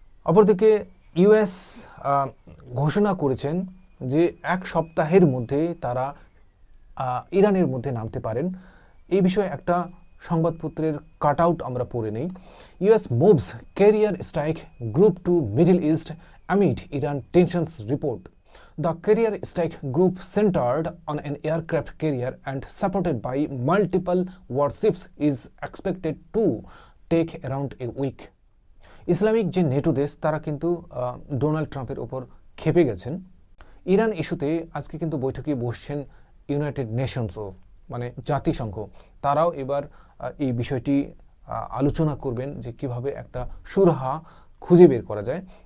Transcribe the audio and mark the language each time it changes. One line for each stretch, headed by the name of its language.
Bangla: অপরদিকে ইউএস ঘোষণা করেছেন যে এক সপ্তাহের মধ্যে তারা ইরানের মধ্যে নামতে পারেন। এই বিষয়ে একটা সংবাদপত্রের কাট আউট আমরা পড়ে নেই।
English: US moves carrier strike group to middle east amid Iran tensions report. The carrier strike group centered on an aircraft carrier and supported by multiple warships is expected to take around a week.
Bangla: Islamic যে NATO দেশ, তারা কিন্তু Donald ট্রাম্পের ওপর ক্ষেপে গেছেন। Iran ইস্যুতে আজকে কিন্তু বৈঠকে বসছেন ইউনাইটেড নেশনসও, মানে জাতিসংঘ। তারাও এবার এই বিষয়টি আলোচনা করবেন যে কিভাবে একটা সুরাহা খুঁজে বের করা যায়।